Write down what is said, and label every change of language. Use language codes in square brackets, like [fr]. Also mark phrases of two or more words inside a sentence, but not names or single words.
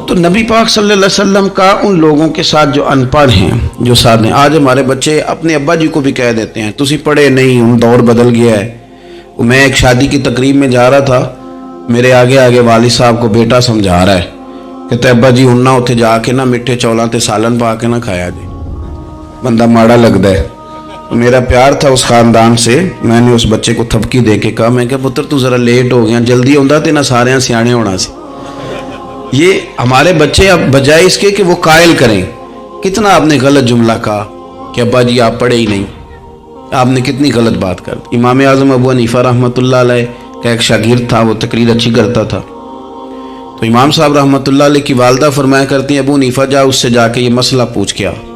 [ur] تو نبی پاک صلی اللہ علیہ وسلم کا ان لوگوں کے ساتھ جو ان پڑھ ہیں، جو ساتھ ہیں، آج ہمارے بچے اپنے ابا جی کو بھی کہہ دیتے ہیں [pa] تسی پڑھے نہیں، [ur] ان دور بدل گیا ہے۔ میں ایک شادی کی تقریب میں جا رہا تھا، میرے آگے آگے والد صاحب کو بیٹا سمجھا رہا ہے کہ ابا جی [pa] ہن نہ اتنے جا کے نہ میٹھے چولاں تے سالن پا کے نہ کھایا جی، [ur] بندہ ماڑا لگتا ہے۔ میرا پیار تھا اس خاندان سے، میں نے اس بچے کو تھپکی دے کے کہا، میں کہا [pa] پتر تو ذرا لیٹ ہو گیا، جلدی ہوندا تے نہ سارے سیانے ہونا سی۔ [ur] یہ ہمارے بچے اب بجائے اس کے کہ وہ قائل کریں، کتنا آپ نے غلط جملہ کہا کہ ابا جی آپ پڑھے ہی نہیں، آپ نے کتنی غلط بات کر دی۔ امام اعظم ابو حنیفہ رحمۃ اللہ علیہ کا ایک شاگرد تھا، وہ تقریر اچھی کرتا تھا، تو امام صاحب رحمۃ اللہ علیہ کی والدہ فرمایا کرتی ہیں ابو حنیفہ جا اس سے جا کے یہ مسئلہ پوچھ کے آ۔